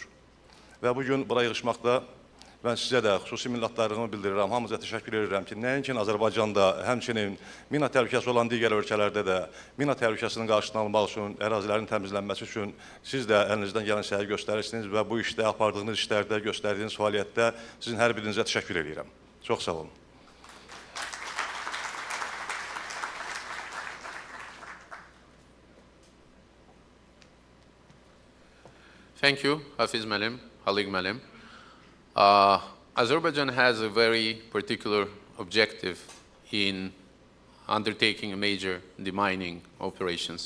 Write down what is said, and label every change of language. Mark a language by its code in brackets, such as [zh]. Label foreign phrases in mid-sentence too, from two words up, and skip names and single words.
[az] Və bugün bura yığışmaqda mən sizə də xüsusi minnətdarlığımı bildirirəm, hamınıza təşəkkür edirəm ki, nəinki Azərbaycanda, həmçinin mina təhlükəsi olan digər ölkələrdə də mina təhlükəsinin qarşısını almaq üçün, ərazilərin təmizlənməsi üçün siz də əlinizdən gələn səyi göstərirsiniz və bu işdə, apardığınız işlərdə, göstərdiyiniz fəaliyyətdə sizin hər birinizə təşəkkür edirəm. Çox sağ olun. [en] Thank you, [az] Hafiz Müəllim, Xaliq Müəllim. [en] Azerbaijan has a very particular objective in undertaking major demining operations.